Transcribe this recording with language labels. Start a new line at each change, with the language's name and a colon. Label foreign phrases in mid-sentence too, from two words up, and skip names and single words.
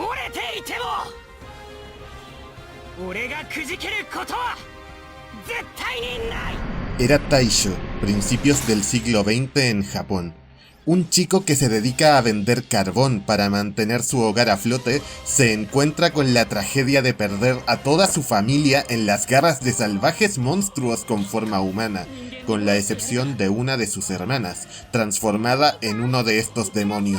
Japanese: ていても俺がくじけることは絶対にない。
Spanish: Era Taisho, principios del siglo XX en Japón. Un chico que se dedica a vender carbón para mantener su hogar a flote se encuentra con la tragedia de perder a toda su familia en las garras de salvajes monstruos con forma humana, con la excepción de una de sus hermanas, transformada en uno de estos demonios.